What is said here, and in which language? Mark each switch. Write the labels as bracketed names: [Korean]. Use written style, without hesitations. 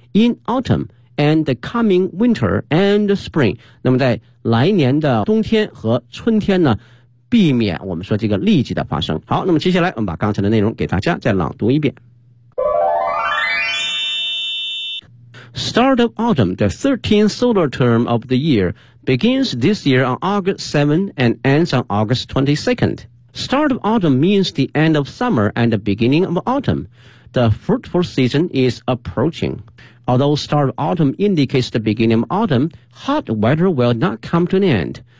[English] In autumn and the coming winter and spring. [Chinese] 那么在来年的冬天和春天呢，避免我们说这个痢疾的发生。好，那么接下来我们把刚才的内容给大家再朗读一遍。 [English] Start of autumn, the 13th solar term of the year, begins this year on August 7 and ends on August 22nd. Start of autumn means the end of summer and the beginning of autumn. The fruitful season is approaching. Although start of autumn indicates the beginning of autumn, hot weather will not come to an end.